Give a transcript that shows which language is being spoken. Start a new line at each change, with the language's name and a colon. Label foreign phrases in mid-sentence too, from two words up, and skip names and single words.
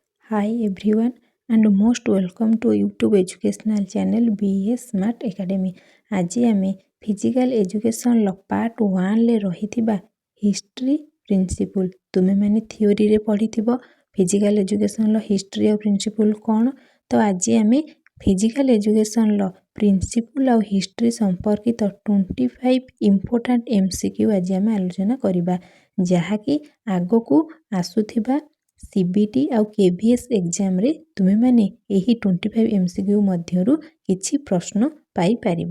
English: Hi everyone and most welcome to YouTube educational channel BS Smart Academy.
Odia: ଆଜି ଆମେ
English: physical education
Odia: ପାର୍ଟ 1ରେ ରହିଥିବା
English: history principle
Odia: ତୁମେମାନେ ଥିଓରିରେ ପଢ଼ିଥିବ
English: physical education history
Odia: ଆଉ ପ୍ରିନ୍ସିପଲ କ'ଣ। ତ ଆଜି ଆମେ
English: physical education principle
Odia: ଆଉ ହିଷ୍ଟ୍ରି ସମ୍ପର୍କିତ 25
English: important MCQ
Odia: ଆଜି ଆମେ ଆଲୋଚନା କରିବା, ଯାହାକି ଆଗକୁ ଆସୁଥିବା CBT ଆଉ KVS ଏକ୍ଜାମରେ ତୁମେମାନେ ଏହି 25 MCQ ମଧ୍ୟରୁ କିଛି ପ୍ରଶ୍ନ ପାଇପାରିବ।